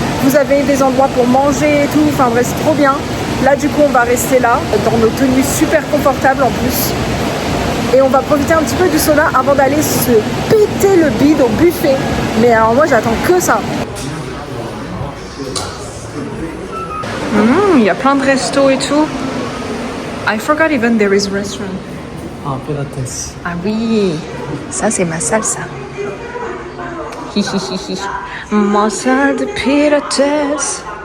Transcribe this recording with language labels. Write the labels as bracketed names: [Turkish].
[French] Vous avez des endroits pour manger et tout. Enfin bref, c'est trop bien. Là, du coup, on va rester là, dans nos tenues super confortables en plus. Et on va profiter un petit peu du sauna avant d'aller se péter le bide au buffet. Mais alors moi, j'attends que ça. Il y a plein de restos et tout. [English] I forgot even there is restaurant. [French] Ah, Pilates. Ah oui, ça c'est ma salle ça. Hihihihi. Ma salle de Pilates.